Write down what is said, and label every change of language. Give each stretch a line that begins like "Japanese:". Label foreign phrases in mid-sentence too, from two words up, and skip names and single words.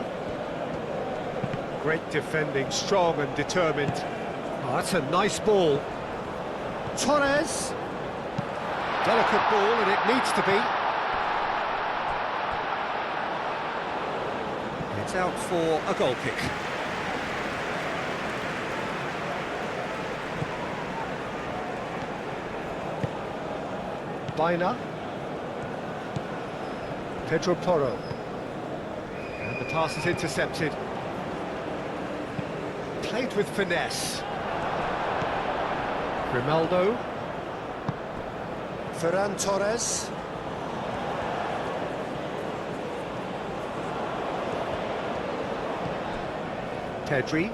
English: Great defending, strong and determined. Oh, that's a nice ball. Torres. Delicate ball, and it needs to be. It's out for a goal kick. Baina. Pedro Porro. And the pass is intercepted. Played with finesse. Grimaldo. Ferran Torres. Pedri.